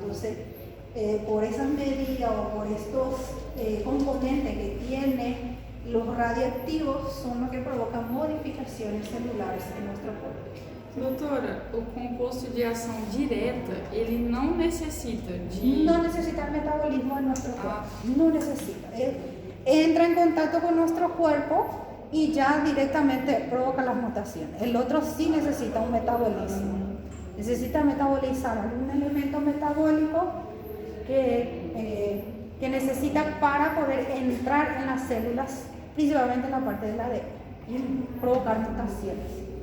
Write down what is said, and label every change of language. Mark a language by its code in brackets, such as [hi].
[es] Entonces, por esas medidas o por estos componentes que tiene los radiactivos son los que provocan modificaciones celulares en nuestro cuerpo. [pt] Doutora, o composto de ação direta, ele não necessita de... [es] No necesita el metabolismo de nuestro cuerpo, no necesita. Entra en contacto con nuestro cuerpo y ya directamente provoca las mutaciones. El otro sí necesita un metabolismo. Necesita metabolizar algún elemento metabólico que necesita para poder entrar en las células, principalmente en la parte del ADN, y provocar mutaciones.